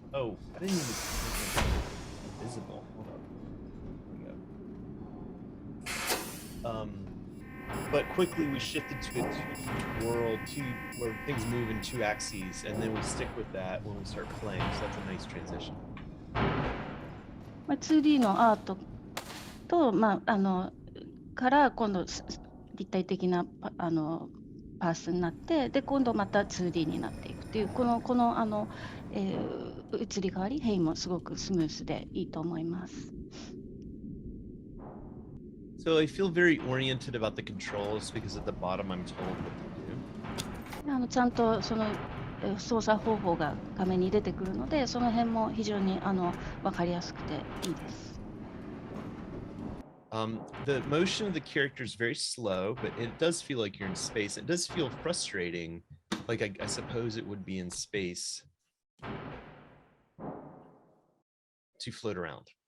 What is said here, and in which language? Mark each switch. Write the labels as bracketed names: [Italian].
[English] Oh, I didn't even make it visible. Hold up. But quickly we shifted to a 2D world, where things move in two axes, and then we stick with that when we start playing. So that's a nice transition. [Japanese] 2D のアートと、から今度立体的なパースになって、で今度また 2D になっていくというこの移り変わり、変異もすごくスムースでいいと思います。 [English] So I feel very oriented about the controls because at the bottom I'm told what to do. [Japanese] ちゃんとその操作方法が画面に出てくるので、その辺も非常に分かりやすくていいです。 [English] The motion of the character is very slow, but it does feel like you're in space. It does feel frustrating, like I suppose it would be in space to float around.